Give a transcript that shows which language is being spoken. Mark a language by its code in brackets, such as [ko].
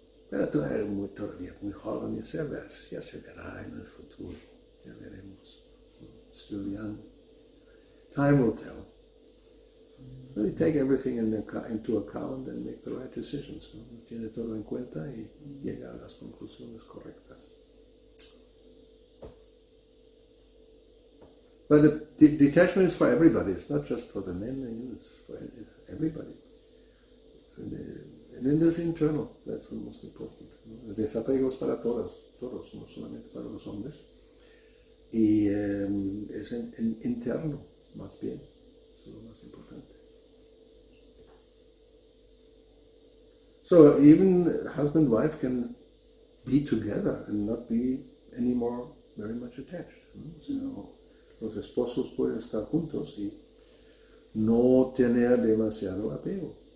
[es] Pero tú eres todavía muy joven, ya se verá en el futuro, ya veremos. [en] Still young. Time will tell. Really take everything into account and make the right decisions. [es] ¿No? Tiene todo en cuenta y llega a las conclusiones correctas. [en] But the detachment is for everybody. It's not just for the men, it's for everybody. And it is internal, that's the most important. [es] ¿No? El desapego es para todos, no solamente para los hombres. Y es interno, más bien, es lo más importante. [en] So even husband and wife can be together and not be anymore very much attached. [es] ¿No? O sea, los esposos pueden estar juntos y no tener demasiado apego.